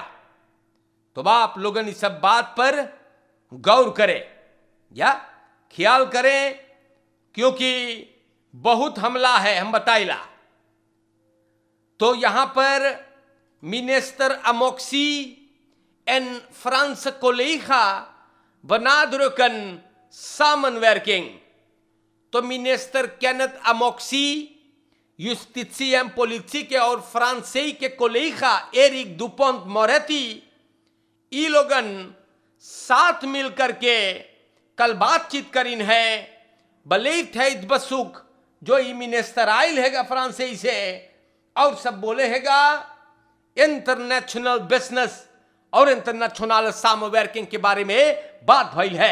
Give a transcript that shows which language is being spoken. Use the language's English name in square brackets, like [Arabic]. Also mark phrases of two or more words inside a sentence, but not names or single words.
[Caribbean Hindustani] तो आप लोगन इस सब बात पर गौर करें या ख्याल करें, क्योंकि बहुत हमला है, हम बताइला। तो यहां पर मिनिस्टर [Dutch] अमोक्सी en Franse collega benadrukken samenwerking। [Caribbean Hindustani] तो मिनिस्टर केनेथ अमोक्सी जुस्टिसी एवं politie के और फ्रांसीसी के कोलेगा एरिक दुपोंट मोरेटी, ये लोगन साथ मिलकर के कल बातचीत करीन है। बलेट है बसुक जो ये मिनिस्टर आयल हैगा फ्रांसीसी से, और सब बोले हैगा [English] international business [Caribbean Hindustani] और इंटरनेशनल सामवर्किंग के बारे में बात भइल है।